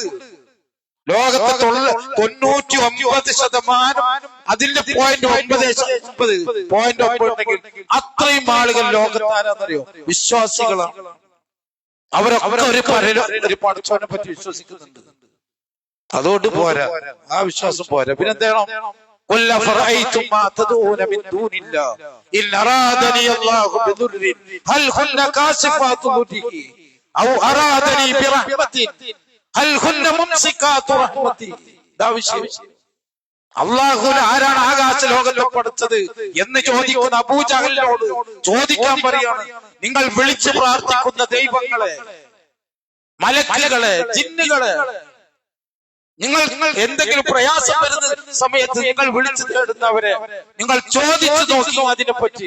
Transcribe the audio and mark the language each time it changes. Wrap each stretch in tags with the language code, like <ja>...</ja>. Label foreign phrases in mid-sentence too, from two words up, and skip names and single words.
<ml>ലോകത്തെ 99% അതിന്റെ 0.9 ഉണ്ടെങ്കിൽ അത്രയും ആളുകൾ ലോകത്ത് ആരാന്നറിയോ, വിശ്വാസികളാണ്. അവരൊക്കെ ഒരു പടച്ചോനെ പറ്റി വിശ്വസിക്കുന്നുണ്ട്. അതുകൊണ്ട് പോരാ, ആ വിശ്വാസം പോരാ. പിന്നെന്താണോ,</ml> <ar>قل أفرأيتم ما تدعون من دون الله إن أرادني الله بضر هل هن كاشفات ضره أو أرادني برحمة هل هن ممسكات رحمتي.</ar> <ml>അള്ളാഹുവിനെ ആരാണ് ആകാശ ലോകത്തിൽ പഠിച്ചത് എന്ന് ചോദിക്കുന്ന അബൂജഹലിനോട് ചോദിക്കാൻ പറയാണ്, നിങ്ങൾ വിളിച്ചു പ്രാർത്ഥിക്കുന്ന ദൈവങ്ങളെ, മലക്കുകളെ, ജിന്നുകളെ നിങ്ങൾ എന്തെങ്കിലും പ്രയാസം വരുന്ന സമയത്ത് നിങ്ങൾ വിളിച്ചു തേടുന്നവരെ നിങ്ങൾ ചോദിച്ചു നോക്കി അതിനെപ്പറ്റി.</ml>